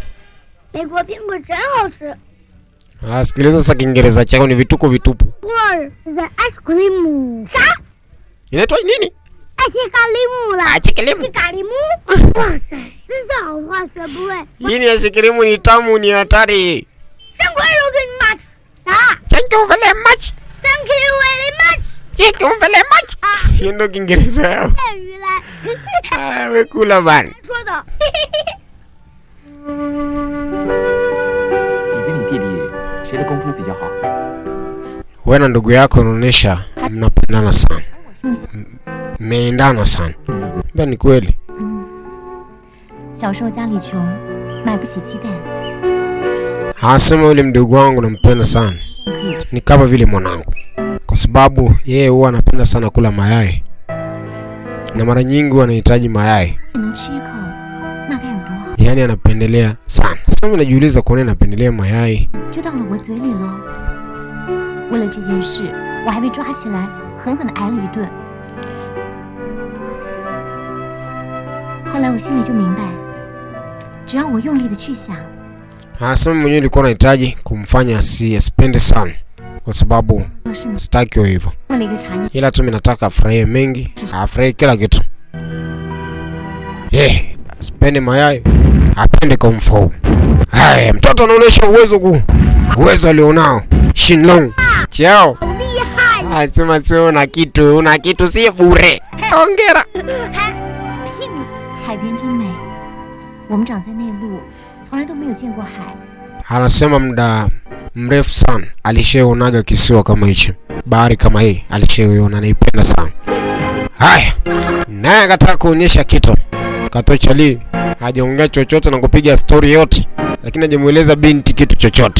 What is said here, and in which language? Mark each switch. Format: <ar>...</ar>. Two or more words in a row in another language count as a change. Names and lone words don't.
<sw>Sikiliza sasa Kiingereza chako ni vituko vitupu.</sw> <en>ice cream.</en> <sw>Inaitwa nini? Achikilimu. Hii ni achikilimu, ni tamu, ni hatari.</sw> <en>Thank you very much. Thank you very much.</en> <sw>Hiyo ndo Kiingereza yao. We kula bana.</sw> <zh>你跟你弟弟谁的功夫比较好？</zh> <sw>Wewe na ndugu yako unaonesha mnapendana sana. Mmeendana sana. Mbona ni kweli?</sw> <zh>小时候家里穷，买不起鸡蛋。</zh> <sw>Anasema yule mdogo wangu nampenda sana. Ni kama vile mwanangu. Kwa sababu yeye huwa anapenda sana kula mayai. Na mara nyingi anahitaji mayai. Yaani anapendelea sana. Sasa mimi najiuliza kwa nini anapendelea mayai.</sw> <zh>就到了我嘴里了。为了这件事，我还被抓起来，狠狠地挨了一顿。后来我心里就明白，只要我用力的去想。</zh> <sw>Anasema mwenyewe nilikuwa nahitaji kumfanya asipende sana. Kwa sababu sitaki hivyo. Ila tu mimi nataka afurahie mengi, afurahie kila kitu. Asipende mayai, apende kumfu. Haya, mtoto anaonyesha uwezo alionao. Shenlong. Chao. Asema sio una kitu si bure. Hongera.</sw> <zh>海边真美，我们长在内陆，从来都没有见过海。</zh> <sw>Anasema muda mrefu sana alishaonaga kisiwa kama hicho. Bahari kama hii alishaona, anaipenda sana. Haya. Naye akataka kuonyesha kitu. Katochali hajaongea chochote na kupiga story yote, lakini hajamueleza binti kitu chochote.</sw>